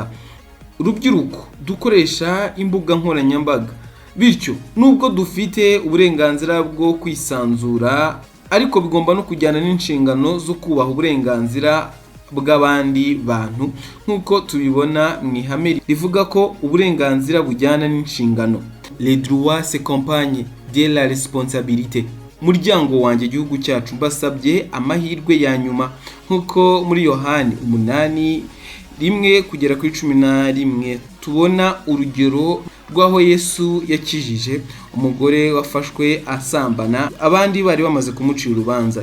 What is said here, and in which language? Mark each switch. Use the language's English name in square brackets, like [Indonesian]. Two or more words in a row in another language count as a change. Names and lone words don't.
[Kinyarwanda] Urubyiruko dukoresha imbuga nkoranyambaga, bityo nubwo dufite uburenganzira bwo kwisanzura, ariko bigomba no kujyana n'inshingano zo kubaha uburenganzira bw'abandi bantu, nk'uko tubibona mu ihame rivuga ko uburenganzira bujyana n'inshingano. [French] Les droits s'accompagnent de la responsabilité. [Kinyarwanda] Muryango wanjye igihugu cyacu, mbasabye amahirwe ya nyuma, nk'uko muri Yohani 8:1-11 tubona urugero rw'aho Yesu yakijije umugore wafashwe asambana, abandi bari bamaze kumucira urubanza.